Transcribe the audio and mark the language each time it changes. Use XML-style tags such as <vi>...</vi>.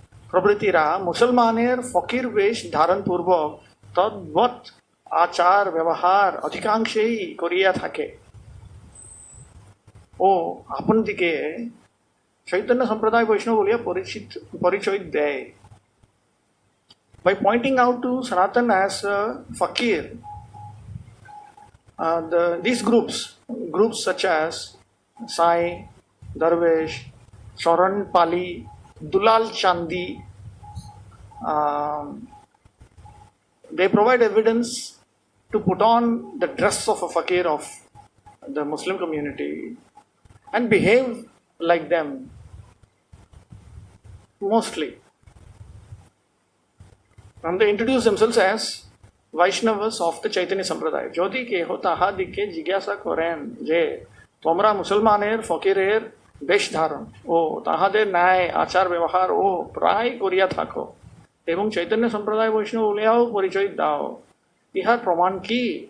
<bn>প্রভৃতিরা মুসলমানের ফকির বেশ ধারণ পূর্বক তদ্বৎ আচার ব্যবহার অধিকাংশেই করিয়া থাকে ও আপন দিকে চৈতন্য সম্প্রদায় বৈষ্ণব বলিয়া পরিচয় দেয়.</bn> <en>By pointing out to Sanatan as a fakir, these groups such as Sai, Darvesh, Charan Pali, Dulal Chandi, they provide evidence to put on the dress of a fakir of the Muslim community and behave like them mostly. And they introduce themselves as Vaishnavas of the Chaitanya Sampradaya.</en> <bn>Jodi keho tahadike jigyasa koren je tomra musulmaner fakirer বেশ ধারণ ও তাহাদের ন্যায় আচার ব্যবহার ও প্রায় করিয়া থাকো এবং চৈতন্য সম্প্রদায় বৈষ্ণব বলিয়াও পরিচয় দাও, ইহার প্রমাণ কি?</bn>